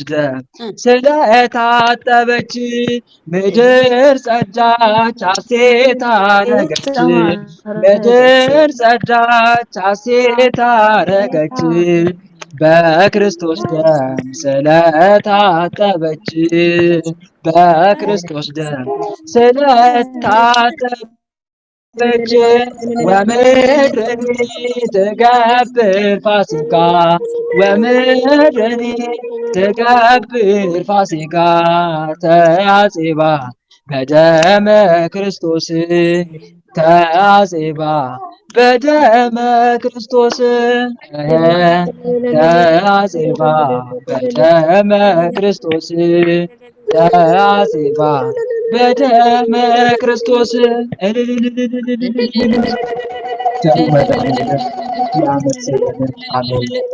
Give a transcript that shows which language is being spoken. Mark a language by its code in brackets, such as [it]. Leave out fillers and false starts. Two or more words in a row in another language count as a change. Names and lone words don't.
[am] ደም ስለታጠበች ምድር ጸዳች ሐሴት አረገች ምድር ጸዳች ሐሴት አረገች በክርስቶስ ደም ስለታጠበች በክርስቶስ ደም ስለታጠበች [gez] ወምድርኒ ትገብር ፋሲካ ወምድርኒ ትገብር ፋሲካ ተአጽባ በደመ ክርስቶስ ተአጽባ በደመ ክርስቶስ ተአጽባ በደመ ክርስቶስ ተአጽባ በደመ ክርስቶስ [am] ቸሩ መድኃኔዓለም ያመስግንን። አሜን።